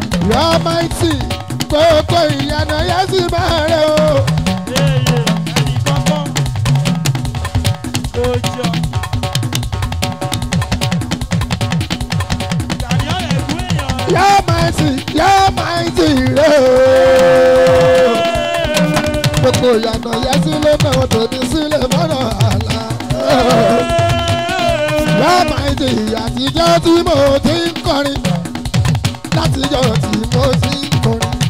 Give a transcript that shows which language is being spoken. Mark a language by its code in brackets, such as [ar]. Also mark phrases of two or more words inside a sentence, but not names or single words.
[en] Your mighty, [yo] gbogbo ìyanu yẹn sì máa rẹ̀ o. Ee, ẹnì kankan kò jọ. Àníyàn rẹ̀ kú èèyàn rẹ̀. [en] Your mighty, your mighty [yo] rẹ̀ o. [en] Gbogbo ìyanu yẹn sì ló náà tó ní sílẹ̀ mọ́nà àlá. Your mighty àtijọ́ tí mo ti ń kọrin. Látijọ́ tí mo ti ń kọrin.